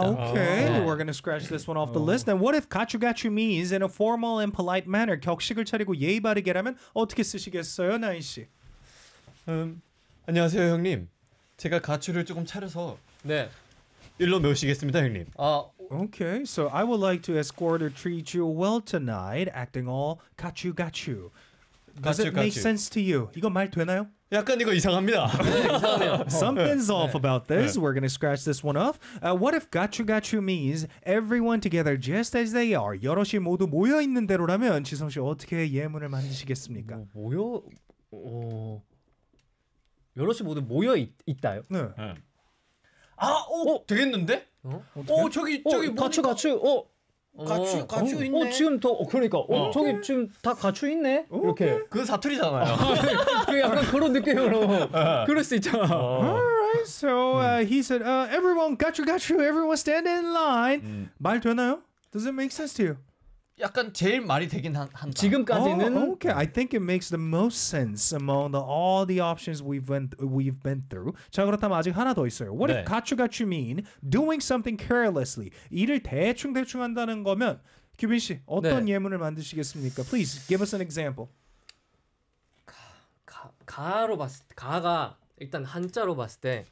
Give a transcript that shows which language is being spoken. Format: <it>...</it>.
<en>아, okay, we're gonna scratch this one off the list. And what if gachu gachu means in a formal and polite manner</en> <ko>격식을 차리고 예의 바르게라면 어떻게 쓰시겠어요, 나인 씨? 안녕하세요, 형님. 제가 가추를 조금 차려서 네. 일로 모시겠습니다, 형님.</ko> <en>Okay, so I would like to escort or treat you well tonight, acting all gachu gachu. Does it make sense to you?</en> <ko>이거 말 되나요? 약간 이거 이상합니다.</ko> <en>Something's off about this. We're gonna scratch this one off. What if gachu gachu means everyone together just as they are?</en> <ko>여럿이 모두 모여 있는 대로라면 지성 씨 어떻게 예문을 만드시겠습니까? 모여 여럿이 모두 모여 있다요? 네. 아, 되겠는데? 저기 가추 가추 가추 가추 있네. 지금 더 그러니까 저기 지금 다 가추 있네. 이렇게 그 사투리잖아요. 그 약간 그런 느낌으로 그럴 수 있잖아.</ko> <en>Alright, so he said, everyone, 가추 가추, everyone stand in line.</en> <ko>말 되나요?</ko> <en>Does it make sense to you?</en> <ko>약간 제일 말이 되긴 한다. 지금까지는.</ko> <en>Okay, I think it makes the most sense among all the options we've been through.</en> <ko>자, 그렇다면 아직 하나 더 있어요.</ko> <en>What 네. if 가추 가추 mean doing something carelessly?</en> <ko>일을 대충 대충 한다는 거면 규빈 씨 어떤 네. 예문을 만드시겠습니까?</ko> <en>Please give us an example.</en> <ko>가로 봤을 때 가가 일단 한자로 봤을 때</ko>